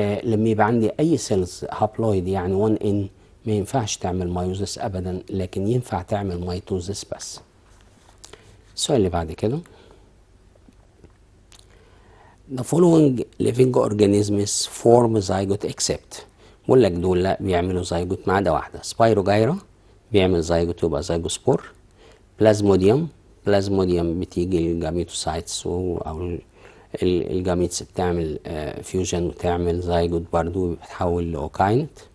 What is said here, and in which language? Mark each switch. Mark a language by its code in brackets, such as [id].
[ar] لما يبقى عندي اي سيلز هابلويد يعني 1 ان ما ينفعش تعمل مايوزس ابدا، لكن ينفع تعمل ميتوزس بس. السؤال اللي بعد كده [en] The following living organisms form zygote except. [ar] بقول لك دول لا بيعملوا زيجوت ما عدا واحده. سبايروجايرا بيعمل زيجوت يبقى زيجوسبور. بلازموديوم بتيجي الجاميتوسايتس او الجاميتس بتعمل فيوجن وتعمل زيجوت برضو بتتحول لاوكاينت.